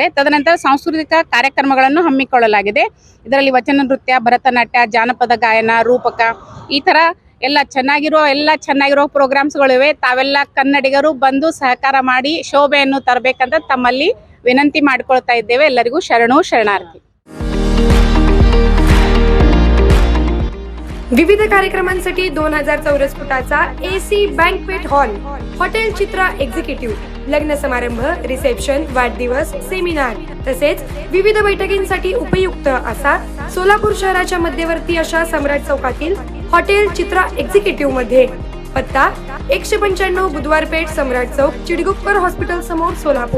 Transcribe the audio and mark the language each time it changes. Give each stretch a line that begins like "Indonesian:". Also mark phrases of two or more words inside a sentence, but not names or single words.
Kannada: ತದನಂತರ ಸಾಂಸ್ಕೃತಿಕ ಕಾರ್ಯಕ್ರಮಗಳನ್ನು ಹಮ್ಮಿಕೊಳ್ಳಲಾಗಿದೆ। ಇದರಲ್ಲಿ ವಚನ ನೃತ್ಯ, ಭರತನಾಟ್ಯ, ಜಾನಪದ ಗಾಯನ, ರೂಪಕ, ಈ ಥರ ಎಲ್ಲ ಚೆನ್ನಾಗಿರೋ ಪ್ರೋಗ್ರಾಮ್ಸ್ಗಳಿವೆ। ತಾವೆಲ್ಲ ಕನ್ನಡಿಗರು ಬಂದು ಸಹಕಾರ ಮಾಡಿ ಶೋಭೆಯನ್ನು ತರಬೇಕಂತ ತಮ್ಮಲ್ಲಿ ವಿನಂತಿ ಮಾಡಿಕೊಳ್ತಾ ಇದ್ದೇವೆ। ಎಲ್ಲರಿಗೂ ಶರಣಾರ್ಥಿ।
Marathi: विविध कार्यक्रमांसाठी 2000 चौरस फुटाचा
English: AC banquet hall,
Marathi: हॉटेल चित्रा एक्झिक्युटिव्ह, लग्न समारंभ, रिसेप्शन, वाढदिवस, सेमिनार तसेच विविध बैठकींसाठी उपयुक्त असा सोलापूर शहराच्या मध्यवर्ती अशा सम्राट चौकातील हॉटेल चित्रा एक्झिक्युटिव्ह मध्ये पत्ता 195 बुधवार पेठ, सम्राट चौक, चिडगुप्कर हॉस्पिटल समोर, सोलापूर।